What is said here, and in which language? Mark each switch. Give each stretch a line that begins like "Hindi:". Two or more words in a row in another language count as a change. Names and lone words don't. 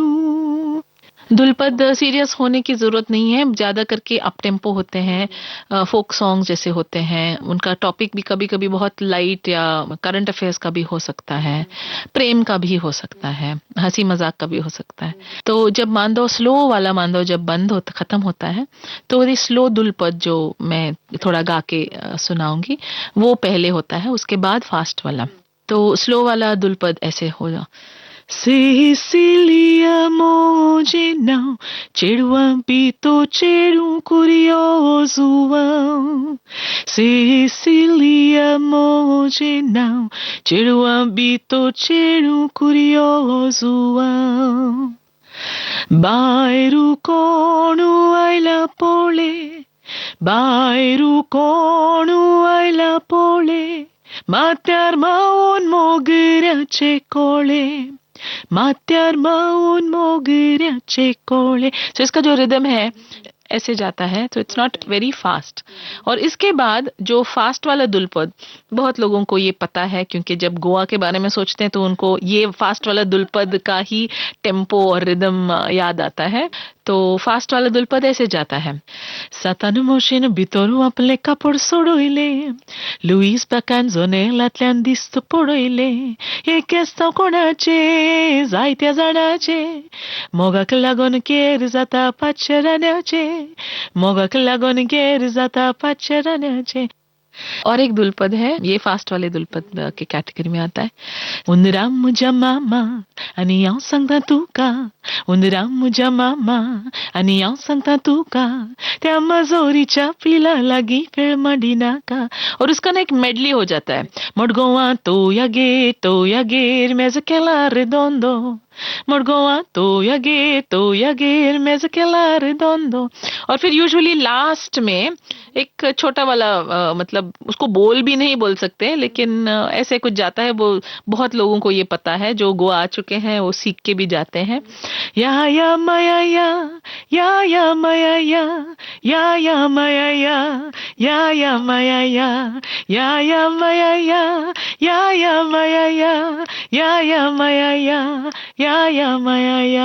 Hindi: दुलपद सीरियस होने की जरूरत नहीं है, ज्यादा करके
English: up tempo
Hindi: होते हैं,
English: folk song
Hindi: जैसे होते हैं। उनका टॉपिक भी कभी कभी बहुत लाइट या
English: current affairs
Hindi: का भी हो सकता है, प्रेम का भी हो सकता है, हंसी मजाक का भी हो सकता है। तो जब मांडव स्लो वाला मांडव जब बंद होता खत्म होता है तो ये स्लो दुलपद जो मैं थोड़ा गा के सुनाऊंगी वो पहले होता है, उसके बाद फास्ट वाला। तो स्लो वाला दुलपद ऐसे होगा।
Konkani: Cecilia Mogenau, Cheruam Pito Cheru Curiosuam. Cecilia Mogenau, Cheruam Pito Cheru Curiosuam. Bairu Konu Aila Pole, Bairu Konu Aila Pole, Matar Maun Mogirache Kole. मात्यार माउन मोगऱ्याचे कोळे।
Hindi: तो इसका जो रिदम है ऐसे जाता है, तो
English: it's not very fast.
Hindi: और इसके बाद जो फास्ट वाला दुलपद बहुत लोगों को ये पता है, क्योंकि जब गोवा के बारे में सोचते हैं तो उनको ये फास्ट वाला दुलपद का ही टेम्पो और रिदम याद आता है। तो फास्ट वाला दुलपद ऐसे जाता है।
Konkani: सातानु मोशेन भितरू आपले कापड सोडोइले, लुईस बॅकांझोनेलांतल्यान दिस्त पडोइले, हे केस्तां कोणाचे जायत्या जाणांचे, मोगाक लागून केर जाता 500 रान्याचे, मोगाक लागून केर जाता 500 रान्याचे।
Hindi: और एक दुलपद है, ये फास्ट वाले दुलपद के कैटेगरी में आता है।
Konkani: उनराम मुझा मामा आणि याव सांगता तू का, उनराम मुझा मामा आणि याव सांगता तू का, त्या मजोरीच्या पिला लागी खेळ मडिना का।
Hindi: और उसका ना एक मेडली हो जाता है।
Konkani: मडगोवा तो या गेर मेज केला रेदोंदो, मडगोवा तो या गेर मेज केला रेदोंदो।
Hindi: और फिर
English: usually last
Hindi: में एक छोटा वाला मतलब उसको बोल भी नहीं बोल सकते, लेकिन ऐसे कुछ जाता है। वो बहुत लोगों को ये पता है, जो गोवा आ चुके हैं वो सीख के भी जाते हैं।
Konkani: या माया या माया या माया या माया या माया या माया या माया या माया।